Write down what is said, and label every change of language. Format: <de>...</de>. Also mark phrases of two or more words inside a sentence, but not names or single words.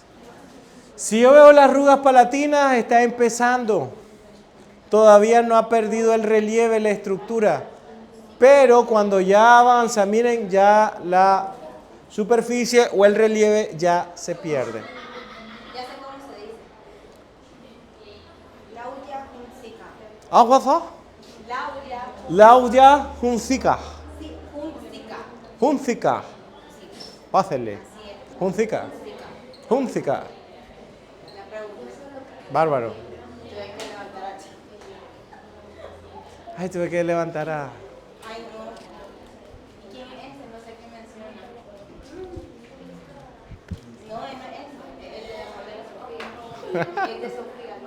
<es>Si yo veo las rugas palatinas, está empezando. Todavía no ha perdido el relieve, la estructura. Pero cuando ya avanza, miren, ya la superficie o el relieve ya se pierde. Ya sé cómo se dice. Laudia hunzica. ¿Ah, guapo? Laudia Laudia hunzica. hunzica. Hunzica. Pásenle. Hunzica. Hunzica. La pregunta. Bárbaro. Yo hay que levantar a chico. Ay, tuve que levantar a... Ay, no. ¿Quién es ese? No sé qué menciona. No, es el de Sofía. Es de Sofía, no.</es>